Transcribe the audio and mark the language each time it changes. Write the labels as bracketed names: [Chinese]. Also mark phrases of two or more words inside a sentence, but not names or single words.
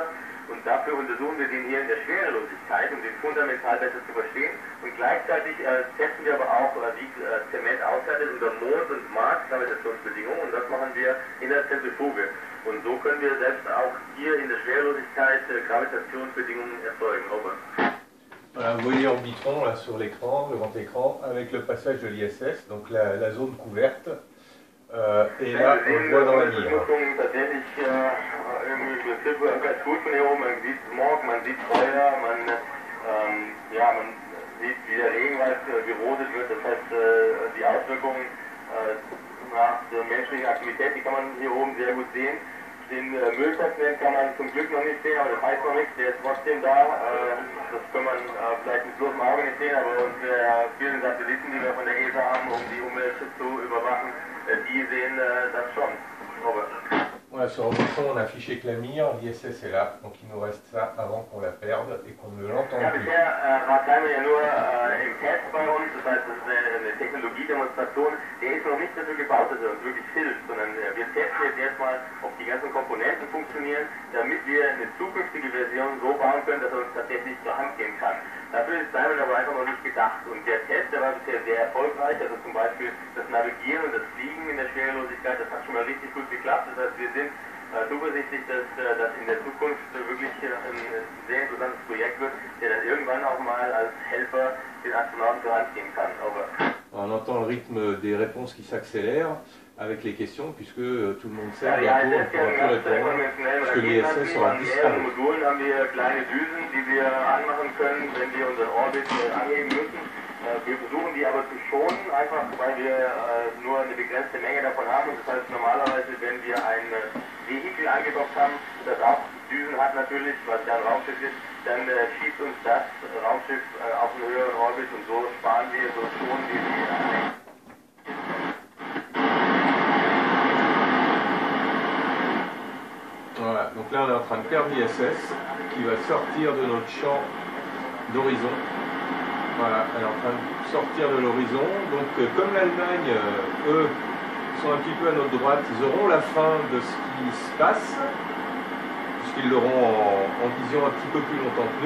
[German] Und dafür untersuchen wir den hier in der Schwerelosigkeit, um den fundamental besser zu verstehen. Und gleichzeitig testen wir aber auch, wie Zement aushärtet unter Mond- und Mars-Gravitationsbedingungen. Und das machen wir in der Zentrifuge. Und so können wir selbst auch hier in der Schwerelosigkeit Gravitationsbedingungen erzeugen. Over. [French] Voilà, vous voyez Orbitron là sur l'écran, le grand écran, avec le passage de l'ISS, donc la zone couverte. Et là, on voit dans la mire. [German] Tatsächlich im Prinzip ganz gut von hier oben. Man sieht Smog, man sieht Feuer, man sieht, wie der Regenwald gerodet wird. Das heißt, die Auswirkungen nach der menschlichen Aktivität, die kann man hier oben sehr gut sehen. Den Müllkontinent kann man zum Glück noch nicht sehen, aber das heißt noch nichts, der ist trotzdem da. Das kann man vielleicht mit bloßem Auge nicht sehen, aber unsere vielen Satelliten, die wir von der ESA haben, um die Umwelt zu überwachen, die sehen das schon. Robert. [French] Ouais, sur Orbitron, on a affiché que la mire, l'ISS est là, donc il nous reste ça avant qu'on la perde et qu'on ne l'entende [German] Ja, [French] plus. [German] bisher war Timer ja nur im Test bei uns, das heißt, das ist eine Technologiedemonstration, der ist noch nicht dafür gebaut, dass er uns wirklich hilft, sondern wir testen jetzt erstmal, ob die ganzen Komponenten funktionieren, damit wir eine zukünftige Version so bauen können, dass er uns tatsächlich zur Hand gehen kann. Dafür ist Diamond aber einfach noch nicht gedacht und der Test, der war bisher sehr erfolgreich, also zum Beispiel das Navigieren und das Fliegen in der Schwerelosigkeit, das hat schon mal richtig gut geklappt, das heißt, wir sind zuversichtlich, dass das in der Zukunft wirklich ein sehr interessantes Projekt wird, der dann irgendwann auch mal als Helfer den Astronauten zur Hand gehen kann. Over. [French] On entend le rythme des réponses qui s'accélèrent avec les questions, puisque tout le monde sait [German] Ja, [French] bientôt on pourra plus répondre, parce que l'ISS aura [German] an mehreren [French] disparu. [German] Modulen haben wir kleine Düsen, die wir anmachen können, wenn wir unseren Orbit anheben müssen. Wir versuchen die aber zu schonen, einfach weil wir nur eine begrenzte Menge davon haben. Und das heißt normalerweise, wenn wir ein Vehikel angedockt haben, das auch Düsen hat natürlich, was ja ein Raumschiff ist, dann schiebt uns das Raumschiff auf einen höheren Orbit und so sparen wir, so schonen wir die Anhänge. [French] Voilà, donc là on est en train de perdre l'ISS qui va sortir de notre champ d'horizon. Voilà, elle est en train de sortir de l'horizon. Donc comme l'Allemagne, eux, sont un petit peu à notre droite, ils auront la fin de ce qui se passe, puisqu'ils l'auront en vision un petit peu plus longtemps que nous.